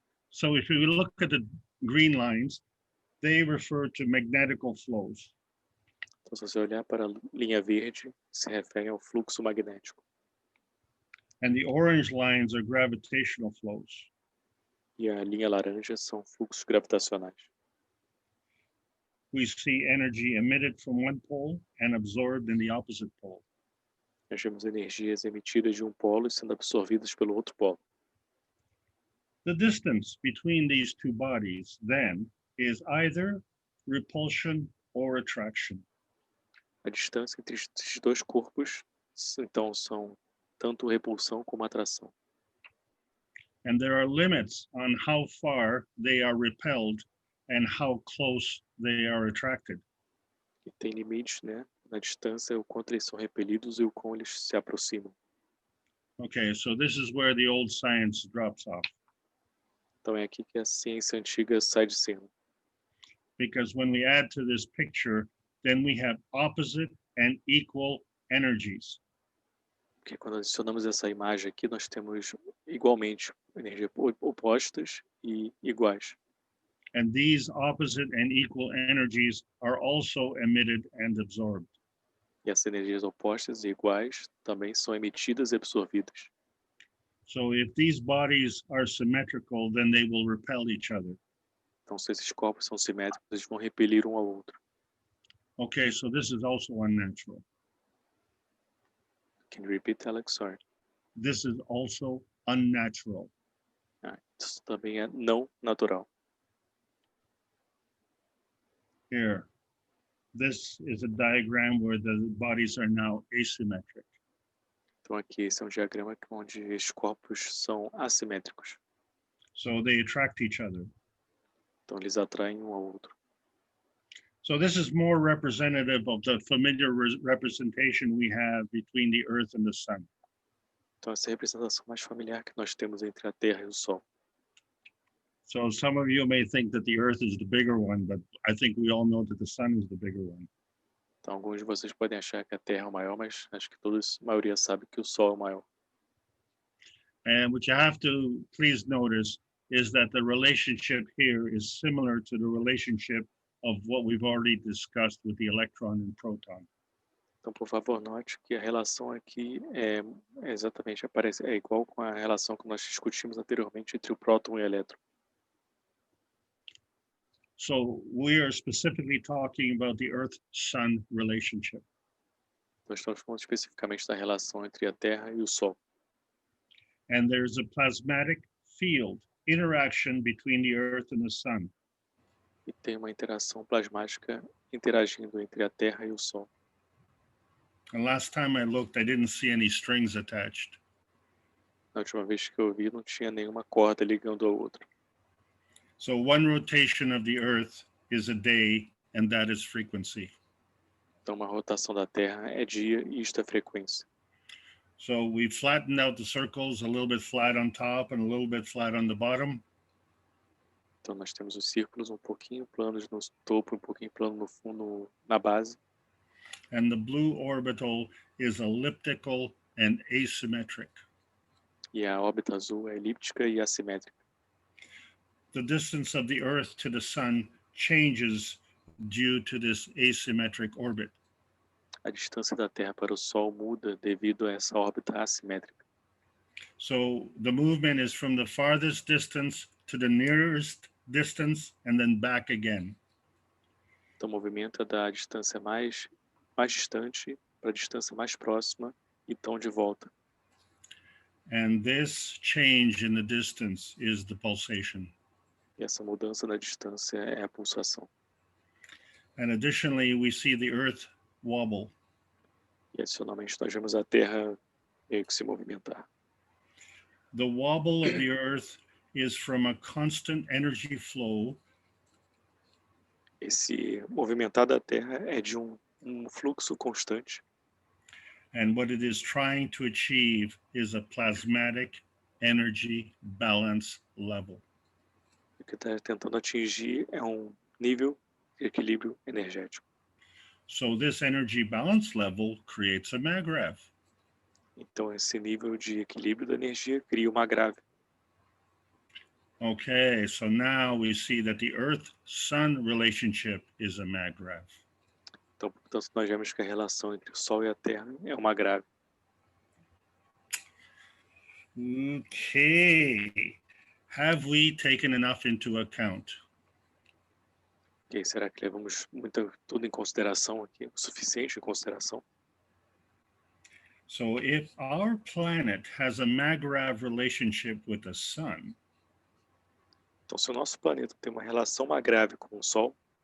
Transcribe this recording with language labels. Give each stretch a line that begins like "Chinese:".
English: So if we look at the green lines, they refer to magnetical flows.
Portuguese: Então, se você olhar para a linha verde, se refere ao fluxo magnético.
English: And the orange lines are gravitational flows.
Portuguese: E a linha laranja são fluxos gravitacionais.
English: We see energy emitted from one pole and absorbed in the opposite pole.
Portuguese: Nós vemos energias emitidas de um polo e sendo absorvidas pelo outro polo.
English: The distance between these two bodies, then, is either repulsion or attraction.
Portuguese: A distância entre esses dois corpos, então, são tanto repulsão como atração.
English: And there are limits on how far they are repelled and how close they are attracted.
Portuguese: E tem limites, né, na distância, o quanto eles são repelidos e o quão eles se aproximam.
English: Okay, so this is where the old science drops off.
Portuguese: Então é aqui que a ciência antiga sai de cena.
English: Because when we add to this picture, then we have opposite and equal energies.
Portuguese: Porque quando adicionamos essa imagem aqui, nós temos igualmente energias opostas e iguais.
English: And these opposite and equal energies are also emitted and absorbed.
Portuguese: E essas energias opostas e iguais também são emitidas e absorvidas.
English: So if these bodies are symmetrical, then they will repel each other.
Portuguese: Então, se esses corpos são simétricos, eles vão repelir um ao outro.
English: Okay, so this is also unnatural. Can you repeat, Alex? Sorry. This is also unnatural.
Portuguese: Isso também é não natural.
English: Here, this is a diagram where the bodies are now asymmetric.
Portuguese: Então aqui esse é um diagrama onde os corpos são assimétricos.
English: So they attract each other.
Portuguese: Então eles atraem um ao outro.
English: So this is more representative of the familiar representation we have between the Earth and the Sun.
Portuguese: Então essa é a representação mais familiar que nós temos entre a Terra e o Sol.
English: So some of you may think that the Earth is the bigger one, but I think we all know that the Sun is the bigger one.
Portuguese: Então alguns de vocês podem achar que a Terra é o maior, mas acho que a maioria sabe que o Sol é o maior.
English: And what you have to please notice is that the relationship here is similar to the relationship of what we've already discussed with the electron and proton.
Portuguese: Então, por favor, note que a relação aqui é exatamente é igual com a relação que nós discutimos anteriormente entre o próton e o elétron.
English: So we are specifically talking about the Earth-Sun relationship.
Portuguese: Nós estamos falando especificamente da relação entre a Terra e o Sol.
English: And there's a plasmatic field interaction between the Earth and the Sun.
Portuguese: E tem uma interação plasmática interagindo entre a Terra e o Sol.
English: And last time I looked, I didn't see any strings attached.
Portuguese: Na última vez que eu vi, não tinha nenhuma corda ligando ao outro.
English: So one rotation of the Earth is a day, and that is frequency.
Portuguese: Então, uma rotação da Terra é dia e isto é frequência.
English: So we flattened out the circles, a little bit flat on top and a little bit flat on the bottom.
Portuguese: Então, nós temos os círculos um pouquinho planos no topo, um pouquinho plano no fundo, na base.
English: And the blue orbital is elliptical and asymmetric.
Portuguese: E a órbita azul é elíptica e assimétrica.
English: The distance of the Earth to the Sun changes due to this asymmetric orbit.
Portuguese: A distância da Terra para o Sol muda devido a essa órbita assimétrica.
English: So the movement is from the farthest distance to the nearest distance and then back again.
Portuguese: Então, o movimento é da distância mais distante para a distância mais próxima e então de volta.
English: And this change in the distance is the pulsation.
Portuguese: E essa mudança na distância é a pulsação.
English: And additionally, we see the Earth wobble.
Portuguese: E adicionalmente nós vemos a Terra meio que se movimentar.
English: The wobble of the Earth is from a constant energy flow.
Portuguese: Esse movimentar da Terra é de um fluxo constante.
English: And what it is trying to achieve is a plasmatic energy balance level.
Portuguese: O que está tentando atingir é um nível de equilíbrio energético.
English: So this energy balance level creates a maggrav.
Portuguese: Então esse nível de equilíbrio da energia cria uma grave.
English: Okay, so now we see that the Earth-Sun relationship is a maggrav.
Portuguese: Então, portanto, nós vemos que a relação entre o Sol e a Terra é uma grave.
English: Okay, have we taken enough into account?
Portuguese: Ok, será que levamos tudo em consideração aqui? O suficiente em consideração?
English: So if our planet has a maggrav relationship with the Sun,
Portuguese: então, se o nosso planeta tem uma relação grave com o Sol,